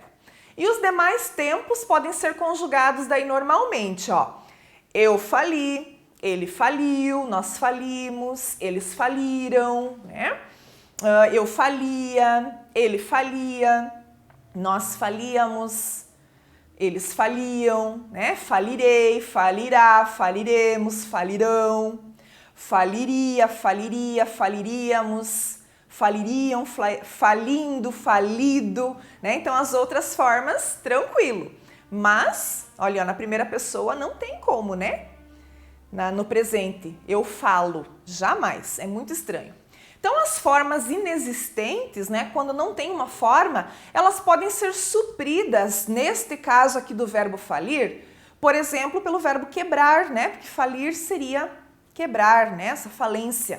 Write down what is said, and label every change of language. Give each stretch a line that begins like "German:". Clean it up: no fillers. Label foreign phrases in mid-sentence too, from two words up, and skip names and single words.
Portuguese: E os demais tempos podem ser conjugados daí normalmente, ó. Eu fali, ele faliu, nós falimos, eles faliram, né? Eu falia, ele falia, nós falíamos, eles faliam, né? Falirei, falirá, faliremos, falirão, faliria, faliria, faliríamos, faliriam, falindo, falido, né? Então as outras formas, tranquilo. Mas, olha, na primeira pessoa não tem como, né? No presente, eu falo, jamais, é muito estranho. Então, as formas inexistentes, né, quando não tem uma forma, elas podem ser supridas, neste caso aqui do verbo falir, por exemplo, pelo verbo quebrar, né, porque falir seria quebrar, né, essa falência.